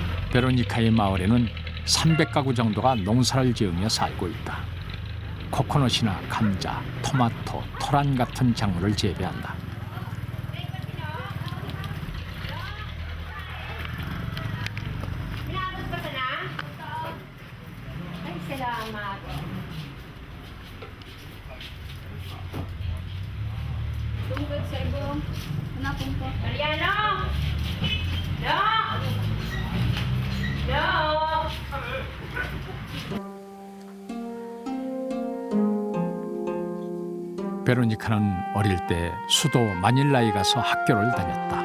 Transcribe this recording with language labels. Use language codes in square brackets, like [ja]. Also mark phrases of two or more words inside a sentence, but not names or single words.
[ko] 베로니카의 마을에는 300가구 정도가 농사를 지으며 살고 있다. 코코넛이나 감자, 토마토, 토란 같은 작물을 재배한다. [tl] Tungkol sa ibong. Hanapin ko. Mariano! No! No! [ko] 베로니카는 어릴 때 수도 마닐라에 가서 학교를 다녔다.